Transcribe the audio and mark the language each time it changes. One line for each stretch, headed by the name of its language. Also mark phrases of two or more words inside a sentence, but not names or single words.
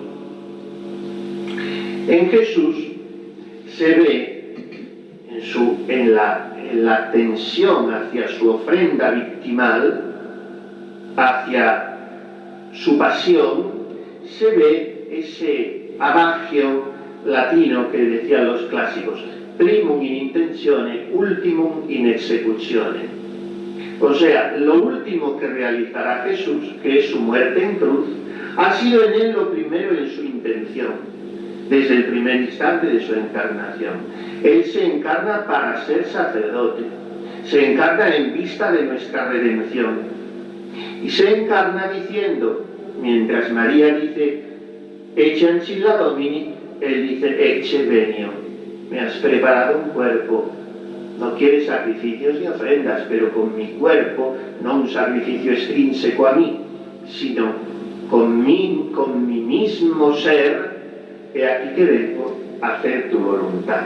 Spanish: En Jesús se ve en la tensión hacia su ofrenda victimal, hacia su pasión, se ve ese adagio latino que decían los clásicos:
Latin: primum in intentione, ultimum in executione.
Spanish: O sea, lo último que realizará Jesús, que es su muerte en cruz, ha sido en él lo primero en su intención, desde el primer instante de su encarnación. Él se encarna para ser sacerdote, se encarna en vista de nuestra redención, y se encarna diciendo, mientras María dice
Latin: ecce ancilla Domini,
Spanish: él dice
Latin: ecce venio.
Spanish: Me has preparado un cuerpo, no quieres sacrificios ni ofrendas, pero con mi cuerpo, no un sacrificio extrínseco a mí, sino con mi mismo ser, he aquí que vengo a hacer tu voluntad.